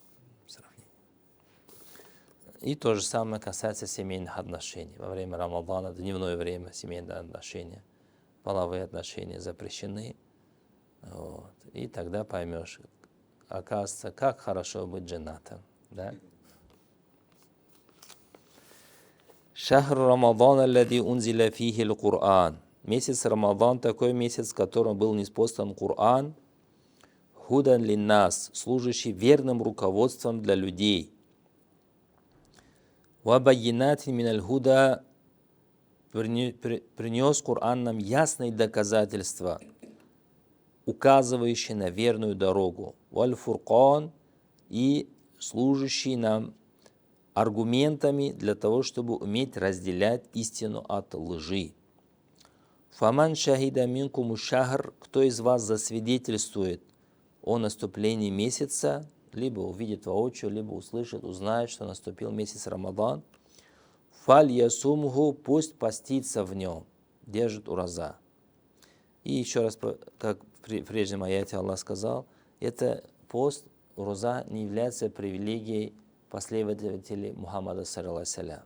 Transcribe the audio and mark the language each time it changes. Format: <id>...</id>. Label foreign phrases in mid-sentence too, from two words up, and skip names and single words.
<ru>И то же самое касается семейных отношений. Во время Рамадана, дневное время, семейные отношения, половые отношения запрещены. Вот. И тогда поймешь, оказывается, как хорошо быть женатым. Да?</ru> <ar>شهر رمضان الذي أنزل فيه القرآن.</ar> <ru>Месяц Рамадан такой месяц, в котором был ниспослан Кур'ан.</ru> <ar>هدى للناس,</ar> <ru>служащий верным руководством для людей.</ru> <ar>وبينات من الهدى,</ar> <ru>принес Кур'ан нам ясные доказательства, указывающие на верную дорогу.</ru> <ar>والفرقان,</ar> <ru>и служащий нам аргументами для того, чтобы уметь разделять истину от лжи.</ru> <ar>فمن شهد منكم الشهر,</ar> <ru>кто из вас засвидетельствует о наступлении месяца, либо увидит воочию, либо услышит, узнает, что наступил месяц Рамадан,</ru> <ar>فليصمه,</ar> <ru>пусть постится в нем, держит ураза. И еще раз, как в прежнем аяте Аллах сказал, это пост, ураза не является привилегией последователей Мухаммада саллаллаху.</ru>